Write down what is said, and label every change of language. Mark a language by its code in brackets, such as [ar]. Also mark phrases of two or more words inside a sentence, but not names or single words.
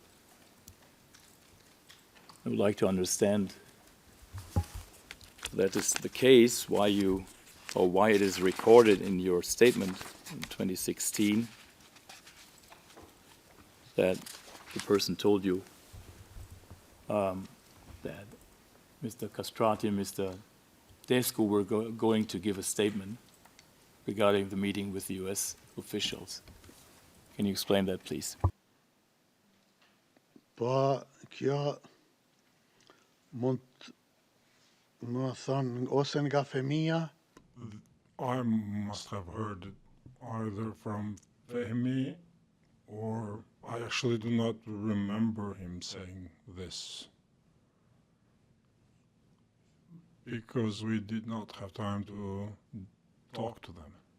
[en] I would like to understand if that is the case, why you, or why it is recorded in your statement in 2016 that the person told you that Mr. Castrati and Mr. Descu were going to give a statement regarding the meeting with the U.S. officials. Can you explain that, please? [sq] Po, kjo mund më thonë ose nga Femia, [en] I must have heard it either from Fehmi or I actually do not remember him saying this. Because we did not have time to talk to them.